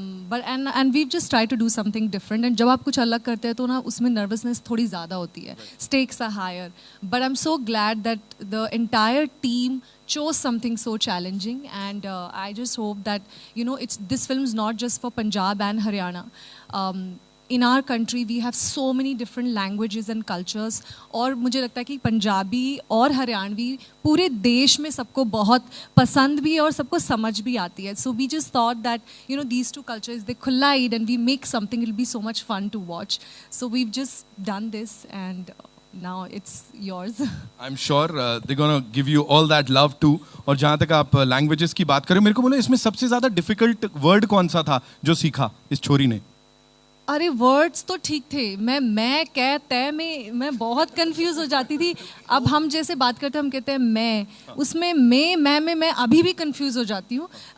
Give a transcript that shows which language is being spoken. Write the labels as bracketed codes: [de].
[en] but and we just try to do something different, and [hi] जब आप कुछ अलग करते हैं तो ना उसमें नर्वसनेस थोड़ी ज़्यादा होती [en] है, stakes are higher, but I am so glad that the entire team chose something so challenging, and I just hope that this film is not just for Punjab and Haryana. In our country we have so many different languages and cultures, [hi] और मुझे लगता है कि पंजाबी और हरियाणवी पूरे देश में सबको बहुत पसंद भी है और सबको समझ भी आती है, [en] so we just thought that these two cultures, they collide and we make something, it'll be so much fun to watch, so we've just done this, and now it's yours. I'm sure they're gonna give you all that love too. [hi] और जहाँ तक आप languages की बात करें, मेरे को बोलो इसमें सबसे ज़्यादा डिफिकल्ट वर्ड कौन सा था जो सीखा इस छोरी ने? अरे वर्ड्स तो ठीक थे, मैं कह तय में मैं बहुत कंफ्यूज हो जाती थी। अब हम जैसे बात करते हैं, हम कहते हैं मैं, उसमें मैं में मैं अभी भी कंफ्यूज हो जाती हूँ।